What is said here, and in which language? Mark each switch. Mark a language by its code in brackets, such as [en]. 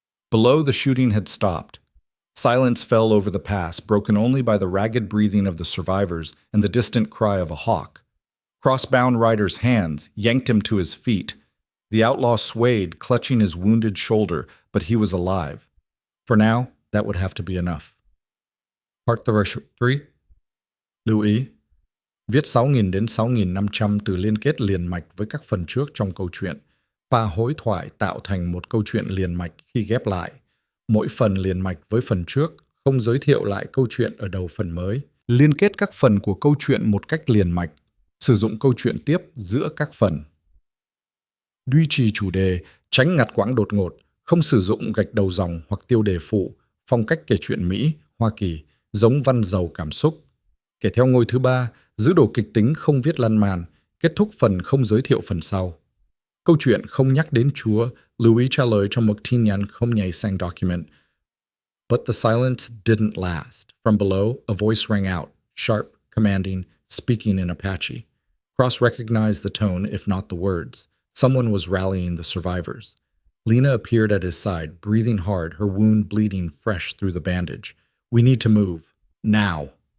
[en] Below, the shooting had stopped. Silence fell over the pass, broken only by the ragged breathing of the survivors and the distant cry of a hawk. Cross-bound Ryder's hands yanked him to his feet. The outlaw swayed, clutching his wounded shoulder, but he was alive. For now, that would have to be enough. Part 3. [vi] Lưu ý. Viết 6.000 đến 6.500 từ liên kết liền mạch với các phần trước trong câu chuyện. Pha hối thoại tạo thành một câu chuyện liền mạch khi ghép lại. Mỗi phần liền mạch với phần trước, không giới thiệu lại câu chuyện ở đầu phần mới. Liên kết các phần của câu chuyện một cách liền mạch. Sử dụng câu chuyện tiếp giữa các phần. Duy trì chủ đề, tránh ngắt quãng đột ngột, không sử dụng gạch đầu dòng hoặc tiêu đề phụ, phong cách kể chuyện Mỹ, Hoa Kỳ, giống văn giàu cảm xúc. Kể theo ngôi thứ 3, giữ đồ kịch tính không viết lan man, kết thúc phần không giới thiệu phần sau. Câu chuyện không nhắc đến Chúa, lưu ý trả lời trong một tin nhắn không nhảy sang document. [en] But the silence didn't last. From below, a voice rang out, sharp, commanding, speaking in Apache. Cross recognized the tone, if not the words. Someone was rallying the survivors. Lena appeared at his side, breathing hard, her wound bleeding fresh through the bandage. We need to move. Now.